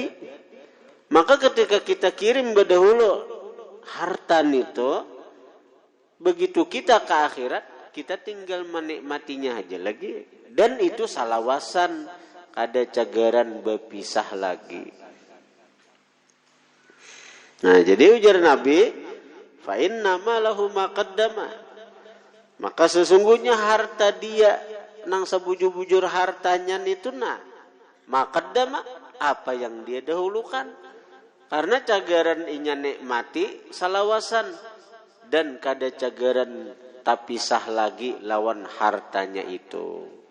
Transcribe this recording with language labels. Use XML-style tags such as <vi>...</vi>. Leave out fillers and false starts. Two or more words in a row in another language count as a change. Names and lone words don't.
<bjn>Maka ketika kita kirim berdahulu harta nito, begitu kita ke akhirat, kita tinggal menikmatinya aja lagi. Dan itu salawasan, kada cagaran berpisah lagi. Nah, jadi ujar Nabi,</bjn> <ar>fa inna ma lahu ma qaddama.</ar> <bjn>Maka sesungguhnya harta dia nang sebujur-bujur hartanya itu</bjn> <ar>ma qaddama,</ar> <bjn>apa yang dia dahulukan. Karena cagaran inya nikmati salawasan dan kada cagaran tapi sah lagi lawan hartanya itu.</bjn>